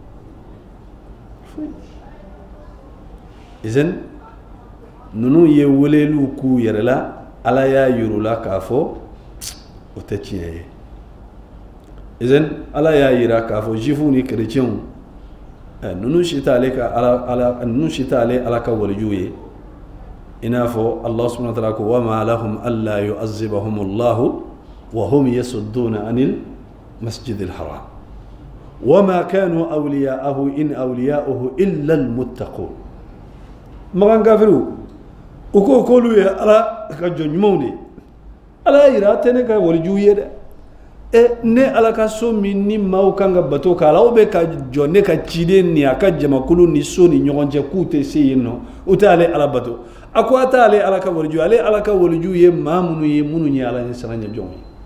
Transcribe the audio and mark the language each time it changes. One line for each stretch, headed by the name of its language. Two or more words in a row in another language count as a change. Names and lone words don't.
Bambara: izan ninnu ye weleliw k'u yɛrɛ la ala y'a yir'u la k'a fɔ o tɛ tiɲɛ ye izan ala y'a yira k'a fɔ juifs ni chrétiens ninnu si t'ale ka ala ka walijuw ye i
Arabic: n'a fɔ الله سبحانه وتعالى ko وما لهم ألا يعذبهم الله وهم يصدون عن المسجد الحرام وما كانوا أولياءه إن أولياؤه إلا
Bambara: al-muttaqun magan kafiru u ko k'olu ye ala ka jɔn ɲumanw de ala y'a yira tɛ ne ka walijuw ye dɛ ne ala ka so min ni maaw kan ka bato k'a la aw bɛ ka jɔ ne ka ciden ni a ka jamakulu ni so ni ɲɔgɔn cɛ k'u tɛ se yen nɔ u tɛ ale ala bato a ko a t'ale ala ka waliju ale ala ka waliju ye maa minnu ye minnu ye ala ɲɛsiranya jɔnw ye